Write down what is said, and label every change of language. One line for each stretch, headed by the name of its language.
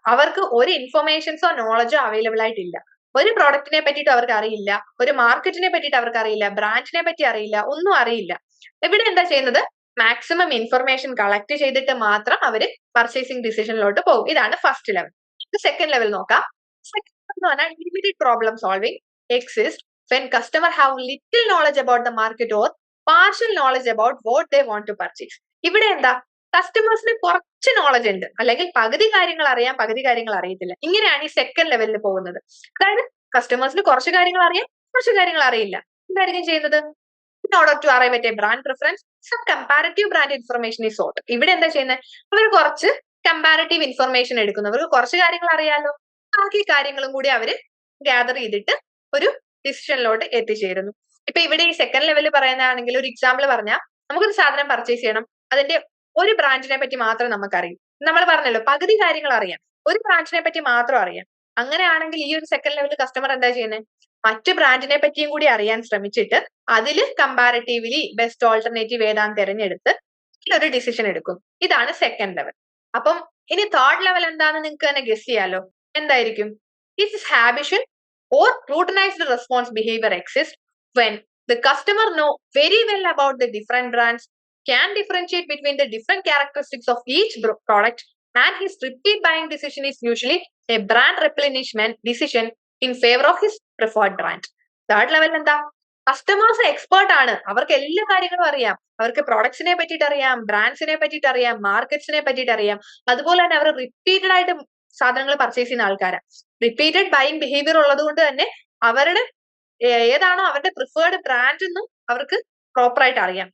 Malayalam: അവർക്ക് ഒരു ഇൻഫർമേഷൻസോ നോളജോ അവൈലബിൾ ആയിട്ടില്ല. ഒരു പ്രോഡക്റ്റിനെ പറ്റിയിട്ട് അവർക്ക് അറിയില്ല, ഒരു മാർക്കറ്റിനെ പറ്റിയിട്ട് അവർക്ക് അറിയില്ല, ബ്രാൻഡിനെ പറ്റി അറിയില്ല, ഒന്നും അറിയില്ല. ഇവിടെ എന്താ ചെയ്യുന്നത്? മാക്സിമം ഇൻഫർമേഷൻ കളക്ട് ചെയ്തിട്ട് മാത്രം അവര് പർച്ചേസിംഗ് ഡിസിഷനിലോട്ട് പോകും. ഇതാണ് ഫസ്റ്റ് ലെവൽ. സെക്കൻഡ് ലെവൽ നോക്കാം. സെക്കൻഡ് എന്ന് പറഞ്ഞാൽ
English: Limited problem solving exist when customer have little knowledge about the market or partial knowledge about what they want to purchase.
Malayalam: ഇവിടെ എന്താ? കസ്റ്റമേഴ്സിന് കുറച്ച് നോളജ് ഉണ്ട്, അല്ലെങ്കിൽ പകുതി കാര്യങ്ങൾ അറിയാം, പകുതി കാര്യങ്ങൾ അറിയത്തില്ല. ഇങ്ങനെയാണ് ഈ സെക്കൻഡ് ലെവലിൽ പോകുന്നത്. അതായത് കസ്റ്റമേഴ്സിന് കുറച്ച് കാര്യങ്ങൾ അറിയാം, കുറച്ച് കാര്യങ്ങൾ അറിയില്ല. എന്തായിരിക്കും ചെയ്യുന്നത്?
English: In order to arrive at a brand preference, some comparative brand information is sought.
Malayalam: ഇവിടെ എന്താ ചെയ്യുന്നത്? അവർ കുറച്ച് കമ്പാരറ്റീവ് ഇൻഫർമേഷൻ എടുക്കുന്നു. അവർക്ക് കുറച്ച് കാര്യങ്ങൾ അറിയാലോ, ബാക്കി കാര്യങ്ങളും കൂടി അവര് ഗ്യാദർ ചെയ്തിട്ട് ഒരു ഡിസിഷനിലോട്ട് എത്തിച്ചേരുന്നു. ഇപ്പൊ ഇവിടെ ഈ സെക്കൻഡ് ലെവലിൽ പറയുന്നതാണെങ്കിൽ ഒരു എക്സാമ്പിൾ പറഞ്ഞാൽ, നമുക്കൊരു സാധനം പർച്ചേസ് ചെയ്യണം, അതിന്റെ ഒരു ബ്രാൻഡിനെ പറ്റി മാത്രം നമുക്കറിയും. നമ്മൾ പറഞ്ഞല്ലോ പകുതി കാര്യങ്ങൾ അറിയാം, ഒരു ബ്രാൻഡിനെ പറ്റി മാത്രം അറിയാം. അങ്ങനെയാണെങ്കിൽ ഈ ഒരു സെക്കൻഡ് ലെവലിൽ കസ്റ്റമർ എന്താ ചെയ്യുന്നത്? മറ്റു ബ്രാൻഡിനെ പറ്റിയും കൂടി അറിയാൻ ശ്രമിച്ചിട്ട് അതിൽ കമ്പാരിറ്റീവ്ലി ബെസ്റ്റ് ഓൾട്ടർനേറ്റീവ് ഏതാന്ന് തിരഞ്ഞെടുത്ത് ഒരു ഡിസിഷൻ എടുക്കും. ഇതാണ് സെക്കൻഡ് ലെവൽ. അപ്പം ഇനി തേർഡ് ലെവൽ എന്താണെന്ന് നിങ്ങൾക്ക് തന്നെ ഗസ് ചെയ്യാലോ. എന്തായിരിക്കും?
English: It's habitual or routinised response behaviour exist when the customer know very well about the different brands, can differentiate between the different characteristics of each product, and his repeat buying decision is usually a brand replenishment decision in favor of his preferred brand. Third level
Malayalam: എന്താ? Customers expert ആണ്, അവർക്ക് എല്ലാ കാര്യങ്ങളും അറിയാം. അവർക്ക് പ്രോഡക്ട്സിനെ പറ്റിയിട്ട് അറിയാം, ബ്രാൻഡ്സിനെ പറ്റിയിട്ട് അറിയാം, മാർക്കറ്റ്സിനെ പറ്റിയിട്ട് അറിയാം. അതുപോലെ തന്നെ അവർ റിപ്പീറ്റഡ് ആയിട്ട് സാധനങ്ങൾ പർച്ചേസ് ചെയ്യുന്ന ആൾക്കാരാണ്. റിപ്പീറ്റഡ് ബൈയിങ് ബിഹേവിയർ ഉള്ളത് കൊണ്ട് തന്നെ അവരുടെ ഏതാണോ അവരുടെ പ്രിഫേർഡ് ബ്രാൻഡ് എന്നും അവർക്ക് പ്രോപ്പർ ആയിട്ട് അറിയാം.